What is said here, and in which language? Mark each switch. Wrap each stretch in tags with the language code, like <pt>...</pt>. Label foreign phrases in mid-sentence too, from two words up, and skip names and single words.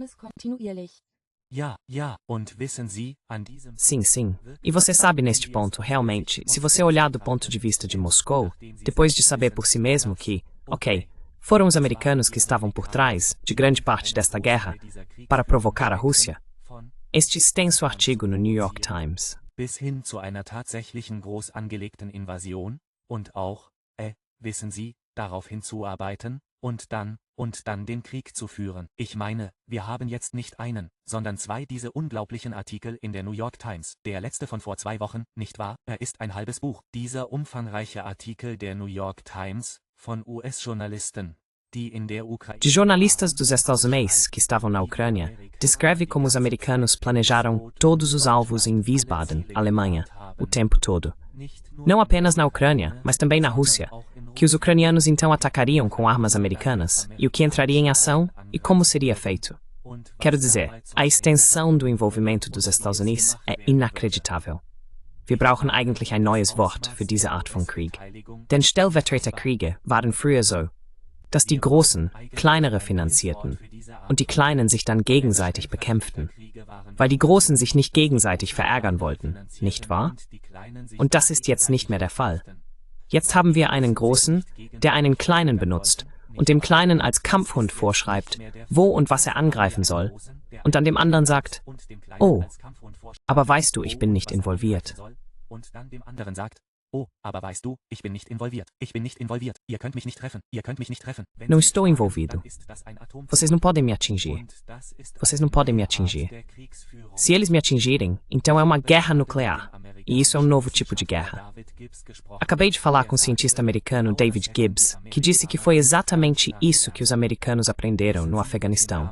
<pt>Sim. E você sabe neste ponto, realmente, se você olhar do ponto de vista de Moscou, depois de saber por si mesmo que, ok, foram os americanos que estavam por trás de grande parte desta guerra para provocar a Rússia, este extenso artigo no New York Times.</pt> <de>Bis hin zu einer tatsächlichen groß angelegten Invasion und auch, wissen Sie, darauf hinzuarbeiten und dann den Krieg zu führen. Ich meine, wir haben jetzt nicht einen, sondern zwei diese unglaublichen Artikel in der New York Times. Der letzte von vor 2 Wochen, nicht wahr? Er ist ein halbes Buch. Dieser umfangreiche Artikel der New York Times von US-Journalisten,</de> <pt>de jornalistas dos Estados Unidos que estavam na Ucrânia, descreve como os americanos planejaram todos os alvos em Wiesbaden, Alemanha, o tempo todo. Não apenas na Ucrânia, mas também na Rússia, que os ucranianos então atacariam com armas americanas, e o que entraria em ação e como seria feito. Quero dizer, a extensão do envolvimento dos Estados Unidos é inacreditável.</pt> <de>Wir brauchen eigentlich ein neues Wort für diese Art von Krieg. Denn Stellvertreterkriege waren früher so, dass die Großen kleinere finanzierten und die Kleinen sich dann gegenseitig bekämpften, weil die Großen sich nicht gegenseitig verärgern wollten, nicht wahr? Und das ist jetzt nicht mehr der Fall. Jetzt haben wir einen Großen, der einen Kleinen benutzt und dem Kleinen als Kampfhund vorschreibt, wo und was er angreifen soll, und dann dem anderen sagt, oh, aber weißt du, ich bin nicht involviert. Und dann dem anderen sagt, oh, aber weißt du, ich bin nicht involviert. Ich bin nicht involviert. Ihr könnt mich nicht treffen. Ihr könnt mich nicht treffen.</de> <pt>Não estou envolvido. Vocês não podem me atingir. Vocês não podem me atingir. Se eles me atingirem, então é uma guerra nuclear. E isso é um novo tipo de guerra. Acabei de falar com o cientista americano David Gibbs, que disse que foi exatamente isso que os americanos aprenderam no Afeganistão.</pt>